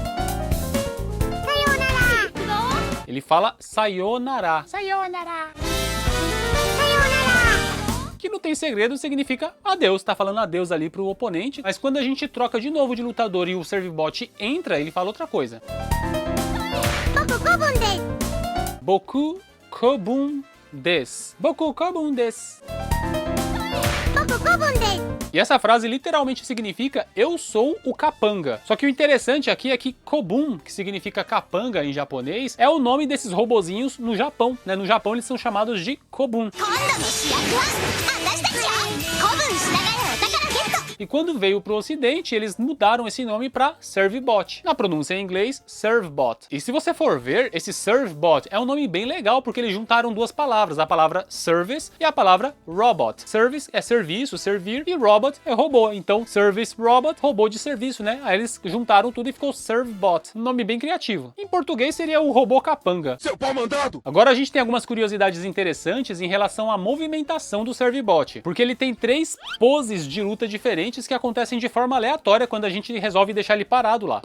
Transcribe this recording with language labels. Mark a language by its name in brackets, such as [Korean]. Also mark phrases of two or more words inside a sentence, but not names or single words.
[Portuguese] Ele fala sayonara. Sayonara. Que não tem segredo, significa adeus. Tá falando adeus ali pro oponente. Mas quando a gente troca de novo de lutador e o Servibot entra, ele fala outra coisa. [Japanese] 僕子分です. 僕子分です. [Portuguese] E essa frase literalmente significa eu sou o capanga. Só que o interessante aqui é que Kobun, que significa capanga em japonês, é o nome desses robozinhos no Japão, né? No Japão eles são chamados de Kobun. E quando veio pro ocidente, eles mudaram esse nome para Servibot. Na pronúncia em inglês, Servbot. E se você for ver, esse Servbot é um nome bem legal, porque eles juntaram duas palavras, a palavra service e a palavra robot. Service é serviço, servir, e robot é robô. Então, [English] service robot, [Portuguese] robô de serviço, né? Aí eles juntaram tudo e ficou Servbot. Um nome bem criativo. Em português seria o robô capanga. Seu pau mandado! Agora a gente tem algumas curiosidades interessantes em relação à movimentação do Servibot, porque ele tem 3 poses de luta diferentes que acontecem de forma aleatória quando a gente resolve deixar ele parado lá.